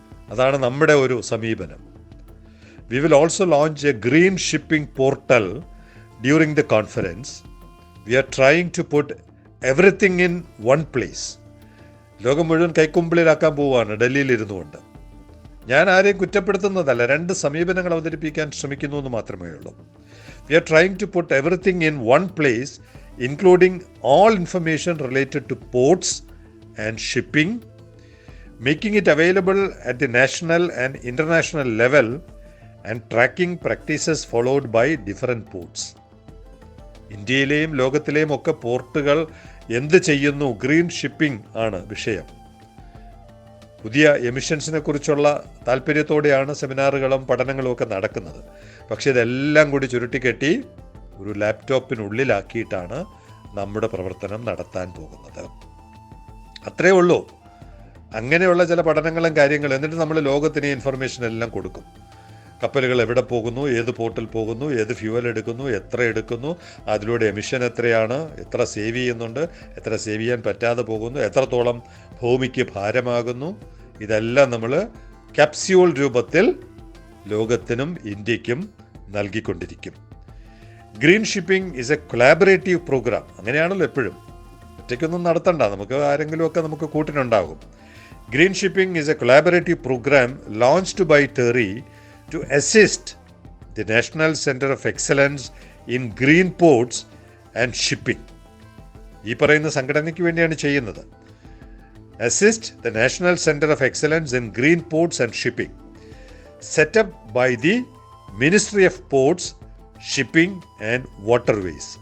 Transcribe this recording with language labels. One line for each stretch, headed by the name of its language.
Malayalam: അതാണ് നമ്മുടെ ഒരു സമീപനം.
English: We will also launch a green shipping portal during the conference. We are trying to put everything in one place.
Malayalam: ലോകം മുഴുവൻ കൈക്കുമ്പിളിലാക്കാൻ പോവുകയാണ് ഡൽഹിയിൽ ഇരുന്നുകൊണ്ട്. ഞാൻ ആരെയും കുറ്റപ്പെടുത്തുന്നതല്ല, 2 സമീപനങ്ങൾ അവതരിപ്പിക്കാൻ ശ്രമിക്കുന്നു എന്ന് മാത്രമേ ഉള്ളൂ.
English: We are trying to put everything in one place, including all information related to ports and shipping, making it available at the national and international level, and tracking practices followed by different ports.
Malayalam: ഇന്ത്യയിലെയും ലോകത്തിലെയും ഒക്കെ പോർട്ടുകൾ എന്ത് ചെയ്യുന്നു, green shipping ആണ് വിഷയം. പുതിയ എമിഷൻസിനെ കുറിച്ചുള്ള താല്പര്യത്തോടെയാണ് സെമിനാറുകളും പഠനങ്ങളും ഒക്കെ നടക്കുന്നത്. പക്ഷേ ഇതെല്ലാം കൂടി ചുരുട്ടിക്കെട്ടി ഒരു ലാപ്ടോപ്പിനുള്ളിലാക്കിയിട്ടാണ് നമ്മുടെ പ്രവർത്തനം നടത്താൻ പോകുന്നത്. അത്രേ ഉള്ളൂ. അങ്ങനെയുള്ള ചില പഠനങ്ങളും കാര്യങ്ങളും. എന്നിട്ട് നമ്മൾ ലോകത്തിന് ഇൻഫർമേഷൻ എല്ലാം കൊടുക്കും. കപ്പലുകൾ എവിടെ പോകുന്നു, ഏത് പോർട്ടിൽ പോകുന്നു, ഏത് ഫ്യൂവൽ എടുക്കുന്നു, എത്ര എടുക്കുന്നു, അതിലൂടെ എമിഷൻ എത്രയാണ്, എത്ര സേവ് ചെയ്യുന്നുണ്ട്, എത്ര സേവ് ചെയ്യാൻ പറ്റാതെ പോകുന്നു, എത്രത്തോളം ഭൂമിക്ക് ഭാരമാകുന്നു, ഇതെല്ലാം നമ്മൾ ക്യാപ്സ്യൂൾ രൂപത്തിൽ ലോകത്തിനും ഇന്ത്യക്കും നൽകിക്കൊണ്ടിരിക്കും.
English: Green shipping is a collaborative program.
Malayalam: അങ്ങനെയാണല്ലോ എപ്പോഴും. ഒറ്റയ്ക്കൊന്നും നടത്തണ്ട, നമുക്ക് ആരെങ്കിലുമൊക്കെ നമുക്ക് കൂട്ടിനുണ്ടാകും.
English: Green shipping is a collaborative program launched by TERI to assist the National Center of Excellence in Green Ports and Shipping.
Malayalam: ഈ പറയുന്ന സംഘടനയ്ക്ക് വേണ്ടിയാണ് ചെയ്യുന്നത്.
English: Assist the National Center of Excellence in Green Ports and Shipping, set up by the Ministry of Ports, Shipping and Waterways.